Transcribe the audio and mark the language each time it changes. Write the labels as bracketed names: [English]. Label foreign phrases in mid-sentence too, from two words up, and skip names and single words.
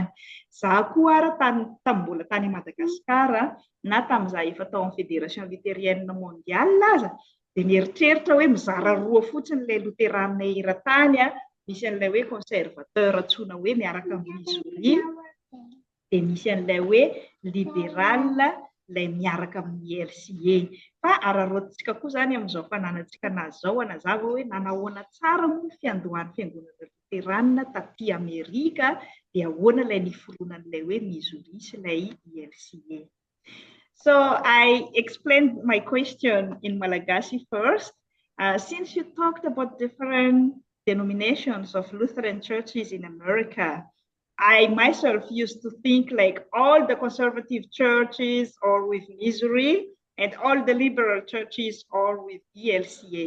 [Malagasy] Za koa mbola tany Madagasikara na tamin'izaho efa tao amin'ny Fédération Luthérienne Mondiale aza dia mieritreritra hoe mizara roa fotsiny ilay Loterana eran-tany misy an'ilay hoe conservateur antsoina hoe miaraka amin'ny Misionery dia misy an'ilay hoe libéral ilay miaraka amin'ny LCA. Fa ararotintsika koa zany amin'izao fananantsika nazy zao anazava hoe nanahoana tsara moa ny fiandohan'ny Fiangonana Loterana taty Amerika dia ahoana ilay niforonan'ilay hoe Missouri sy ilay LCA. [English] So I explained my question in Malagasy first. Since you talked about different denominations of Lutheran churches in America, I myself used to think like all the conservative churches are with Missouri and all the liberal churches are with ELCA.